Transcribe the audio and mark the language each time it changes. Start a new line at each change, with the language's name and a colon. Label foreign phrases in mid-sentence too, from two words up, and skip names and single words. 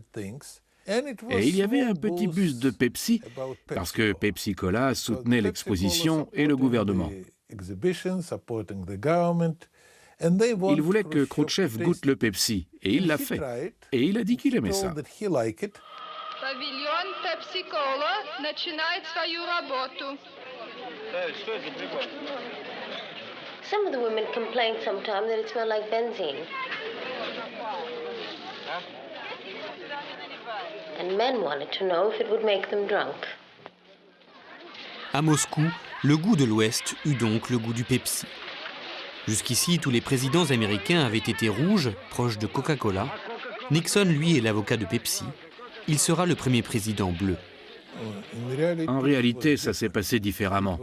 French: Et il y avait un petit buste de Pepsi, parce que Pepsi Cola soutenait l'exposition et le gouvernement. Il voulait que Khrouchtchev goûte le Pepsi, et il l'a fait. Et il a dit qu'il aimait ça.
Russian: Павильон Pepsi-Cola начинает свою работу.
English: Some of the women complain sometimes that it smells like benzene. And men wanted to know if it would make them drunk.
French: À Moscou, le goût de l'Ouest eut donc le goût du Pepsi. Jusqu'ici, tous les présidents américains avaient été rouges, proches de Coca-Cola. Nixon, lui, est l'avocat de Pepsi. Il sera le premier président bleu. En réalité, ça s'est passé différemment.